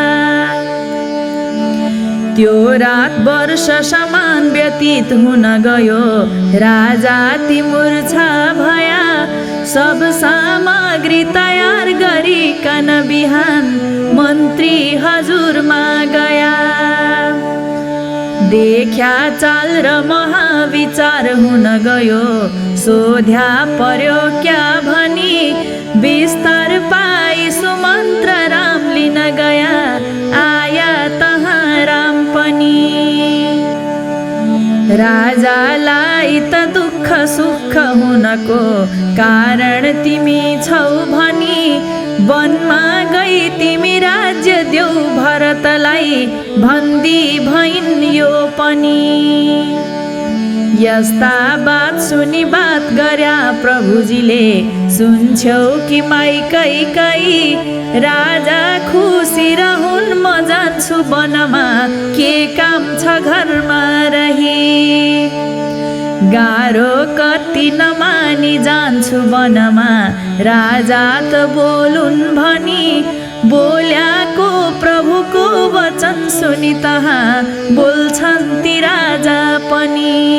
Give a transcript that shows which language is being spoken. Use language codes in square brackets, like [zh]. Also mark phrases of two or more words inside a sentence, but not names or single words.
[ne] त्यो रात वर्ष समान व्यतीत हुन गयो, राजा ती मूर्छा भया, सब सामग्री तयार गरिकन बिहान मन्त्री हजुरमा गया। देख्या चाल र महाविचार हुन गयो, सोध्या पर्यो क्या भनी, विस्तार पाई सुमन्त्र राम लिन गया, आया तहाँ राम पनि। राजालाई त दुःख सुख हुनको कारण तिमी छौ भनी, वनमा गई तिमी राज्य देऊ भरतलाई, भन्दी भइन् यो पनि। यस्ता बात सुनि बात गर्या प्रभुजीले, सुन्छौ कि माई कैकेयी, राजा खुसी रहुन् म जान्छु वनमा, के काम छ घरमा रही। गाह्रो कति नमानी जान्छु वनमा, राजा त बोलुन् भनी, बोल्याको प्रभुको वचन सुनि तहाँ बोल्छन् ती राजा पनि।